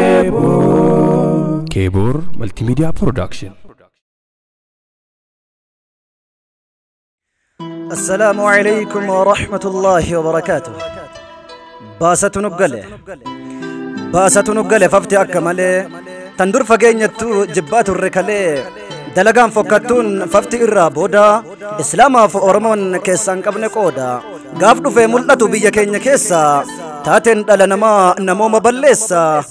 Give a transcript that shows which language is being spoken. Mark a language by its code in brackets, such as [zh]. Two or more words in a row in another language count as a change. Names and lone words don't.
[en] Keboor. Keboor Multimedia Production. [ar] السلام عليكم ورحمة الله وبركاته. [om] Baasatu nu gale. Baasatu nu gale fafti akka malee. Tan dur fageenyattu jibbaa turre kalee. Dalagaan fokkattuun fafti irraa booda. Islaamaaf Oromoon keessaan qabne qooda. Gaaf dhufee mul'atu biyya keenya keessa. Taateen dhala namaa namooma balleessa.